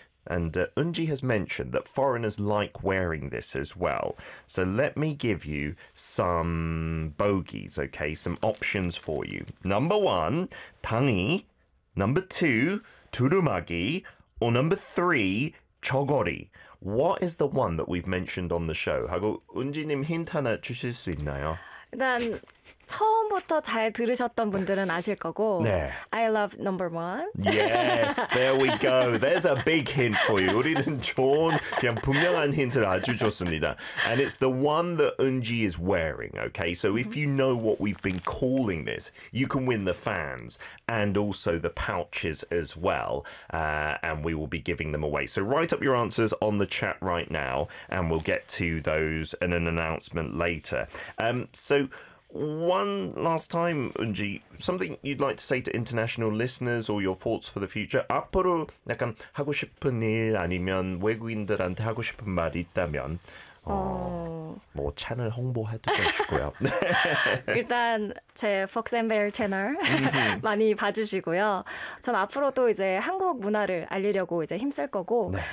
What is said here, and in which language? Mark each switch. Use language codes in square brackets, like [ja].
[en] And Eunji has mentioned that foreigners like wearing this as well. So let me give you some bogeys, okay? Some options for you. Number one, 당이. Number two, 두루마기. Or number three, 저고리. What is the one that we've mentioned on the show? [ko] 하고 은지님 힌트 하나 주실 수 있나요? 일단 처음부터 잘 들으셨던 분들은 아실 거고 네. [en] I love number one. Yes, there we go. There's a big hint for you. [ko] 우리는 좋은, 그냥 분명한 힌트를 아주 줬습니다. [en] And it's the one that Eunji is wearing, okay? So if you know what we've been calling this, you can win the fans and also the pouches as well. And we will be giving them away. So write up your answers on the chat right now and we'll get to those in an announcement later. So one last time, Eunji, something you'd like to say to international listeners or your thoughts for the future? [ko] 앞으로 약간 하고 싶은 일 아니면 외국인들한테 하고 싶은 말이 있다면 뭐 채널 홍보해도 되시고요. 일단 제 Fox and Bear 채널 많이 봐주시고요. 전 앞으로도 이제 한국 문화를 알리려고 이제 힘쓸 거고 네.